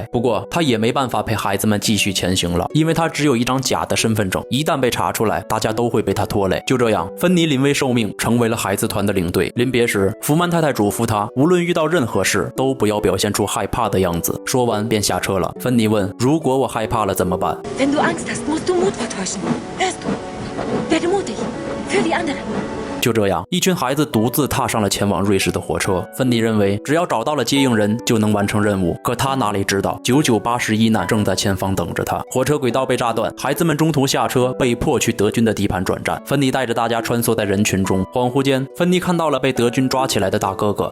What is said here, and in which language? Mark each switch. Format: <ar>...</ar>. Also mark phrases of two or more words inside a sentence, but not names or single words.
<zh>不过她也没办法陪孩子们继续前行了，因为她只有一张假的身份证，一旦被查出来，大家都会被她拖累。就这样，芬妮临危受命，成为了孩子团的领队。临别时，福曼太太嘱咐她，无论遇到任何事，都不要表现出害怕的样子。说完便下车了。芬妮问：如果我害怕了怎么办？</zh> <de>Wenn du Angst hast, musst du Mut vertäuschen. Hörst du? Werde mutig. Für die anderen.</de> <zh>就这样，一群孩子独自踏上了前往瑞士的火车。芬妮认为，只要找到了接应人，就能完成任务。可她哪里知道，9981难正在前方等着她。火车轨道被炸断，孩子们中途下车，被迫去德军的地盘转站。芬妮带着大家穿梭在人群中，恍惚间，芬妮看到了被德军抓起来的大哥哥。</zh>